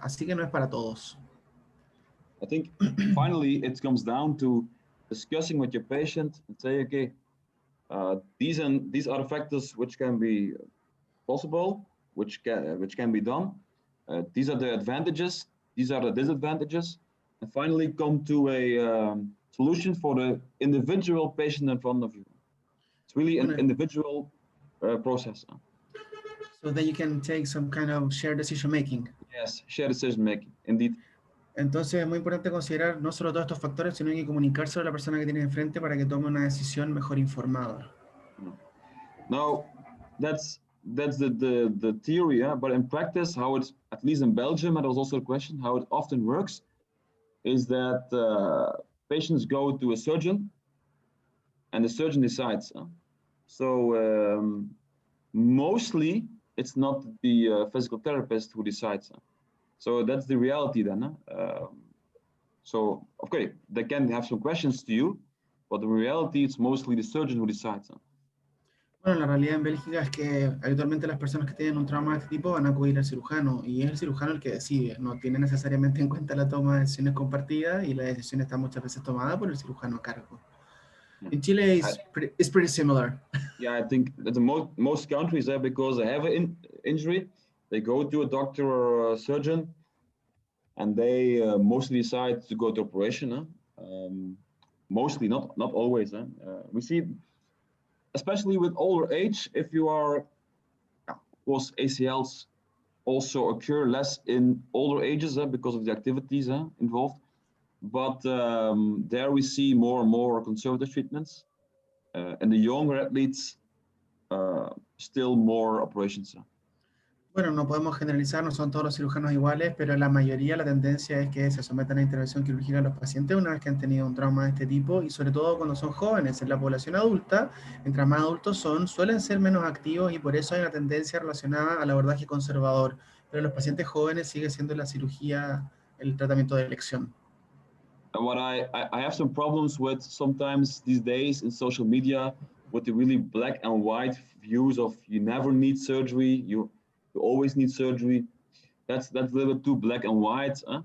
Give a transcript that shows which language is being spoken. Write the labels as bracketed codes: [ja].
[es] Así que no es para todos. [en] I think finally it comes down to discussing with your patient and say, okay, these are the factors which can be possible, which can be done. These are the advantages, these are the disadvantages, and finally come to a solution for the individual patient in front of you. It's really an individual process. So that you can take some kind of shared decision making. Yes, shared decision making, indeed. [es] Entonces es muy importante considerar no solo todos estos factores, sino que comunicárselo a la persona que tienes enfrente para que tome una decisión mejor informada. [en] Now, that's the theory, yeah? But in practice, how it's, at least in Belgium, and there was also a question, how it often works, is that patients go to a surgeon, and the surgeon decides. So mostly, it's not the physical therapist who decides. So that's the reality then. So, okay, they can have some questions to you, but the reality, it's mostly the surgeon who decides. [es] Bueno, la realidad en Bélgica es que habitualmente las personas que tienen un trauma de este tipo van a acudir al cirujano y es el cirujano el que decide, no tiene necesariamente en cuenta la toma de decisiones compartidas y la decisión está muchas veces tomada por el cirujano a cargo. [en] In Chile, it's pretty similar. Yeah, I think that the most countries, because they have an injury, they go to a doctor or a surgeon, and they mostly decide to go to operation. Mostly, not always. We see, especially with older age, if you are, of course, ACLs also occur less in older ages because of the activities involved. But there we see more and more conservative treatments. And the younger athletes, still more operations. [es] Bueno, no podemos generalizar, no son todos los cirujanos iguales, pero la mayoría, la tendencia es que se sometan a intervención quirúrgica a los pacientes una vez que han tenido un trauma de este tipo y sobre todo cuando son jóvenes. En la población adulta, mientras más adultos son, suelen ser menos activos y por eso hay una tendencia relacionada al abordaje conservador. Pero en los pacientes jóvenes sigue siendo la cirugía el tratamiento de elección. [en] And what I have some problems with sometimes these days in social media with the really black and white views of you never need surgery, you always need surgery. That's a little bit too black and white.